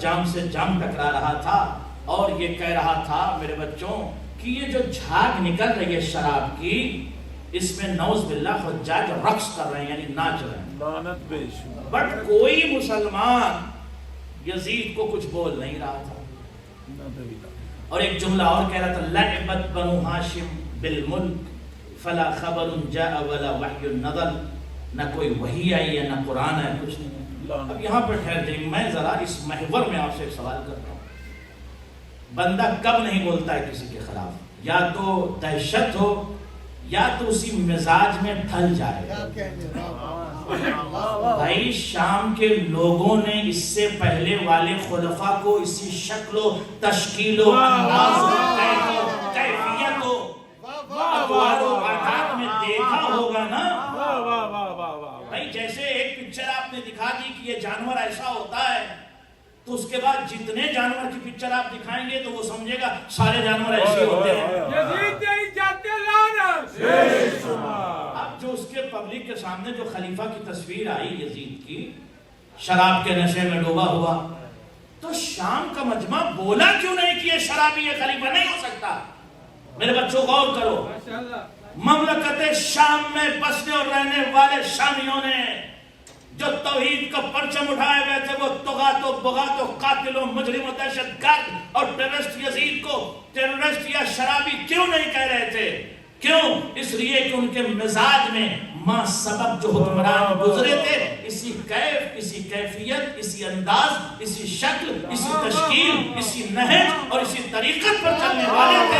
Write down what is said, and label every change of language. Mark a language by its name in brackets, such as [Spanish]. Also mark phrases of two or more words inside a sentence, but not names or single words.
[Urdu] جام سے جام ٹکرا رہا تھا اور یہ کہہ رہا تھا میرے بچوں کہ یہ جو جھاگ نکل رہی ہے شراب کی، اس میں [Arabic] نعوذ باللہ [Urdu] حجاج رقص کر رہے ہیں، یعنی ناچ رہے ہیں. لعنت بے شمار. بٹ کوئی مسلمان یزید کو کچھ بول نہیں رہا تھا. اور ایک جملہ اور کہہ رہا تھا، [Arabic] لعبت بنو ہاشم بالملک فلا خبر جاء ولا وحی نزل. [Urdu] نہ کوئی وحی آئی ہے نہ قرآن ہے، کچھ نہیں ہے. اب یہاں پر ٹھہر جائیں، میں ذرا اس محور میں آپ سے ایک سوال کرتا ہوں. بندہ کب نہیں بولتا ہے کسی کے خلاف؟ یا تو دہشت ہو یا تو اسی مزاج میں ڈھل جائے. بھائی شام کے لوگوں نے اس سے پہلے والے خلفاء کو اسی شکل و تشکیل و انداز و کیفیت و اقوال و عادات میں دیکھا ہوگا نا. بھائی جیسے ایک پکچر آپ نے دکھا دی کہ یہ جانور ایسا ہوتا ہے تو اس کے بعد جتنے جانور کی پکچر آپ دکھائیں گے تو وہ سمجھے گا سارے جانور ایسے ہوتے ہیں. یزید نہیں جاتے لعنت. اب جو اس کے پبلک کے سامنے جو خلیفہ کی تصویر آئی یزید کی شراب کے نشے میں ڈوبا ہوا، تو شام کا مجمع بولا کیوں نہیں کہ یہ شرابی یہ خلیفہ نہیں ہو سکتا؟ میرے بچوں غور کرو، مملکت شام میں بسنے اور رہنے والے شامیوں نے جو توحید کا پرچم اٹھائے ہوئے تھے وہ طغات و بغات و قاتل و مجرم و دہشت گرد اور ٹیررسٹ یزید کو ٹیررسٹ یا شرابی کیوں نہیں کہہ رہے تھے؟ کیوں؟ اس لیے کہ ان کے مزاج میں ماں سبب جو حکمران گزرے تھے اسی کیف، اسی کیفیت، اسی انداز، اسی شکل، اسی تشکیل، اسی نہج اور اسی طریقت پر چلنے والے تھے.